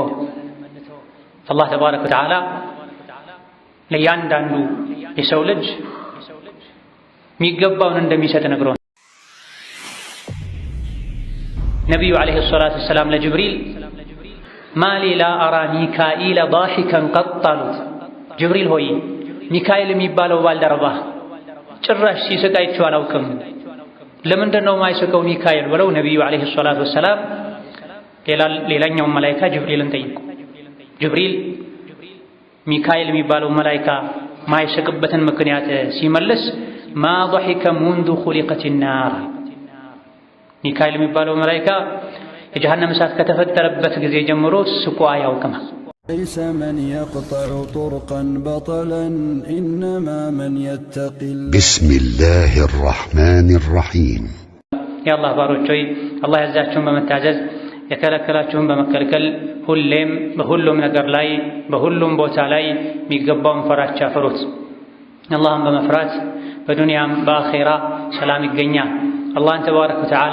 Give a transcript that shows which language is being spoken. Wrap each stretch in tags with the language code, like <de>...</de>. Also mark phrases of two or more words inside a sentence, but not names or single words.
<am>አላህ</am> <ar>تبارك وتعالى</ar> <am>ለእያንዳንዱ የሰው ልጅ የሚገባውን እንደሚሰጥ ነግሮን ነቢዩ</am> <ar>عليه الصلاة والسلام</ar> <am>ለጅብሪል</am> <ar>ما لي لا أرى ميكائيل ضاحكا</ar> <am>ቀጥ አሉት። ጅብሪል ሆይ ሚካኤል የሚባለው ባልደረባህ ጭራሽ ሲስቅ አይቼው አላውቅም፣ ለምንድን ነው የማይስቀው ሚካኤል ብለው ነቢዩ</am> <ar>عليه الصلاة والسلام</ar> <am>ሌላኛውን መላኢካ ጅብሪልን ጠይቁ። ጅብሪል ሚካኤል የሚባለው መላኢካ ማይስቅበትን ምክንያት ሲመልስ</am> <ar>ما ضحك منذ خلقت النار</ar> <am>ሚካኤል የሚባለው መላኢካ የጀሃነም እሳት ከተፈጠረበት ጊዜ ጀምሮ ስቆ አያውቅም።</am> <ar>ليس من يقطع طرقا بطلا إنما من يتقي بسم الله الرحمن الرحيم يا الله</ar> <am>ባሮች ሆይ አላህ ያዛችሁን በመታዘዝ የከለከላችሁን በመከልከል ሁሌም በሁሉም ነገር ላይ በሁሉም ቦታ ላይ የሚገባውን ፈራቻ ፍሩት። አላህን በመፍራት በዱንያም በአኼራ ሰላም ይገኛል። አላህን</am> <ar>تبارك وتعالى</ar>